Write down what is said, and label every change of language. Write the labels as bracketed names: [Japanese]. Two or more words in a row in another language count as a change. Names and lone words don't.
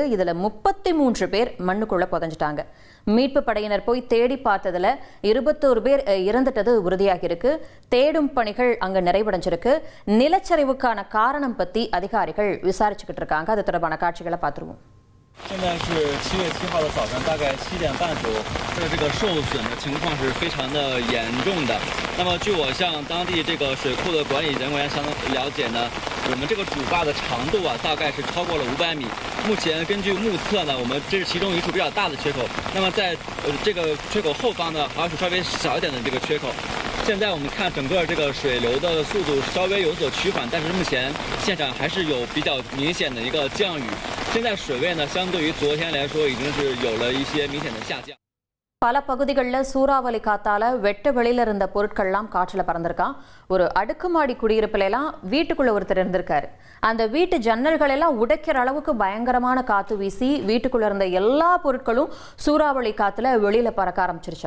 [Tamil] இதுல 33 பேர் மண்ணுக்குள்ள புதைஞ்சிட்டாங்க. மீட்பு படையினர் போய் தேடி பார்த்ததுல 21 பேர் இறந்துட்டது உறுதியாகி இருக்கு. தேடும் பணிகள் அங்க நிறைவடைஞ்சிருக்கு. நிலச்சரிவுக்கான காரணம் பத்தி அதிகாரிகள் விசாரிச்சுக்கிட்டு இருக்காங்க. அது தொடர்பான காட்சிகளை பார்த்துருவோம். [Chinese] 现在是7月7号的早上，大概7点半左右，这个受损的情况是非常的严重的。那么，据我向当地这个水库的管理人员相了解呢，我们这个主坝的长度啊，大概是超过了500米。目前根据目测呢，我们这是其中一处比较大的缺口。那么在这个缺口后方呢，还有稍微小一点的这个缺口。现在我们看整个这个水流的速度稍微有所趋缓，但是目前现场还是有比较明显的一个降雨。现在水位呢，相对于昨天来说，已经是有了一些明显的下降。 [Tamil] பல பகுதிகளில் சூறாவளி காத்தால வெட்ட வெளியில இருந்த பொருட்கள்லாம் காற்றுல பறந்திருக்கான். ஒரு அடுக்குமாடி குடியிருப்புல எல்லாம் வீட்டுக்குள்ள ஒருத்தர் இருந்திருக்காரு. அந்த வீட்டு ஜன்னல்கள் எல்லாம் உடைக்கிற அளவுக்கு பயங்கரமான காத்து வீசி வீட்டுக்குள்ள இருந்த எல்லா பொருட்களும் சூறாவளி காத்துல வெளியில பறக்க ஆரம்பிச்சிருச்சான்.